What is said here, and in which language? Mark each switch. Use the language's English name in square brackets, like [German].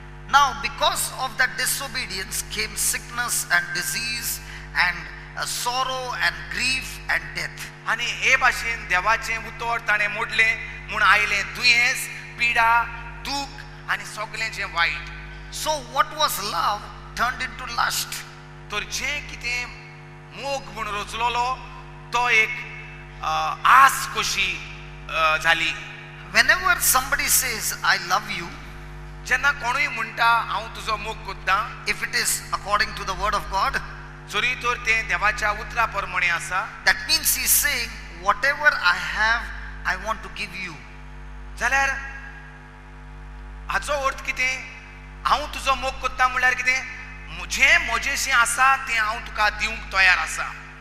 [English] Now because of that disobedience came sickness and disease and sorrow and grief and death. [Konkani] आनी हे भाशेन देवाचें उतर ताणें मोडलें म्हूण आयलें दुयेंस, पिडा, दूख आनी सगळें जें वायट. [English] So what was love turned into lust. [Konkani] तर जें कितें मोग म्हूण रचलोलो तो एक आस कशी जाली. [English] Whenever somebody says I love you, [Konkani] जेन्ना कोणूय म्हणटा हांव तुजो मोग कोत्तां, [English] if it is according to the word of God, [Konkani] जरी तर तें देवाच्या उतरा प्रमाणे आसा, [English] that means he is saying whatever I have I want to give you. [Konkani] जाल्यार हाचो अर्थ कितें हांव तुजो मोग कोत्ता म्हळ्यार कितें जें म्हजेशें आसा तें हांव तुका दिवंक तयार आसा